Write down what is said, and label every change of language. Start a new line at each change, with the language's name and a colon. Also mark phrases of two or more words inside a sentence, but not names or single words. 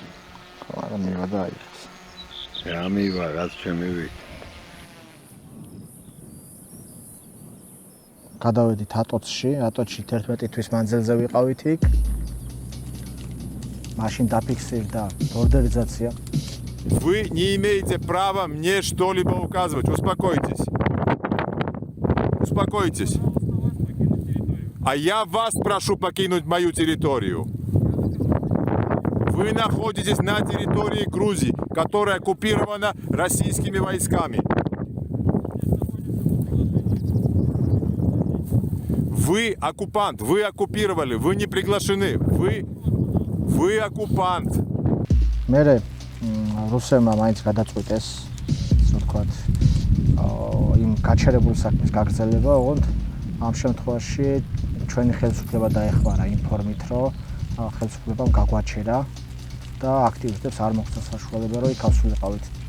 Georgian: ხო, არა მივა და აიღეს. რა მივა, რაც შემივი. გადავედით ატოცში 11 თვის მანძილზე ვიყავით იქ. მაშინ დაფიქსირდა ბორდელიზაცია.
Russian: Вы не имеете права мне что-либо указывать. Успокойтесь. Успокойтесь. А я вас прошу покинуть мою территорию. Вы находитесь на территории Грузии, которая оккупирована российскими войсками. Вы оккупант, вы оккупировали, вы не приглашены. Вы оккупант.
Georgian: მერე რუსებმა მაინც გადაწყვიტეს, ასე ვთქვათ, იმ გაჩერებული საქმის გაგრძელება, ოღონდ ამ შემთხვევაში ჩვენი ხელისუფლება დაეხმარა იმ ფორმით, რომ ხელისუფლებამ გაგვაჩერა და აქტივისტებს არ მოხდა საშუალება, რომ იქ ავსულიყავით.